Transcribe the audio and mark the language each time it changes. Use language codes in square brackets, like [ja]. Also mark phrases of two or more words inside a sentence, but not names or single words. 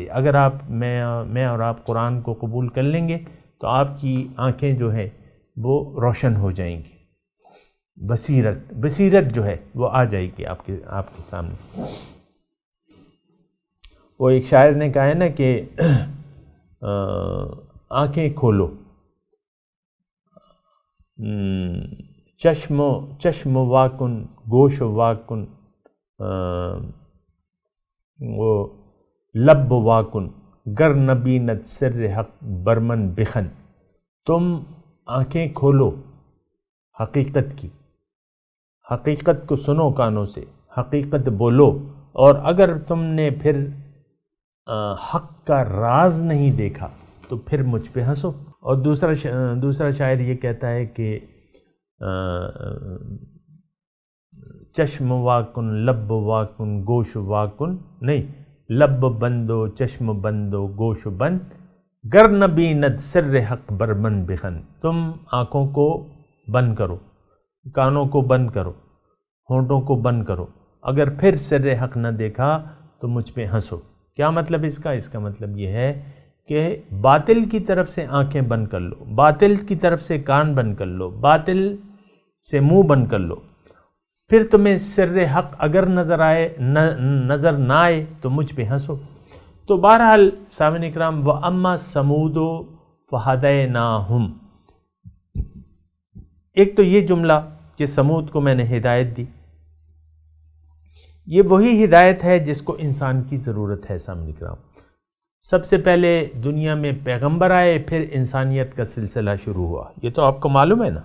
[ur] اگر میں اور آپ قرآن کو قبول کر لیں گے تو آپ کی آنکھیں جو ہے وہ روشن ہو جائیں گی، بصیرت جو ہے وہ آ جائے گی آپ کے سامنے۔ وہ ایک شاعر نے کہا ہے نا کہ آنکھیں کھولو، [fa] چشم واکن، گوش واکن، وہ لب واکن، گر نبینت سر حق برمن بخن۔ [ur] تم آنکھیں کھولو حقیقت کی، حقیقت کو سنو کانوں سے، حقیقت بولو، اور اگر تم نے پھر حق کا راز نہیں دیکھا تو پھر مجھ پہ ہنسو۔ اور دوسرا شاعر یہ کہتا ہے کہ [fa] چشم واکن لب واکن گوش واکن، نہیں، لب بندو چشم بندو گوش بند، گر نبیند سر حق برمن بخن۔ [ur] تم آنکھوں کو بند کرو، کانوں کو بند کرو، ہونٹوں کو بند کرو، اگر پھر سر حق نہ دیکھا تو مجھ پہ ہنسو۔ کیا مطلب اس کا مطلب یہ ہے کہ باطل کی طرف سے آنکھیں بند کر لو، باطل کی طرف سے کان بند کر لو، باطل سے منہ بند کر لو، پھر تمہیں سر حق اگر نظر نہ آئے تو مجھ پہ ہنسو۔ تو بہرحال سامعین اکرام، [ar] وَأَمَّا ثَمُودُ فَهَدَيْنَاهُمْ، [ur] ایک تو یہ جملہ کہ سمود کو میں نے ہدایت دی، یہ وہی ہدایت ہے جس کو انسان کی ضرورت ہے سامعین اکرام۔ سب سے پہلے دنیا میں پیغمبر آئے، پھر انسانیت کا سلسلہ شروع ہوا، یہ تو آپ کو معلوم ہے نا۔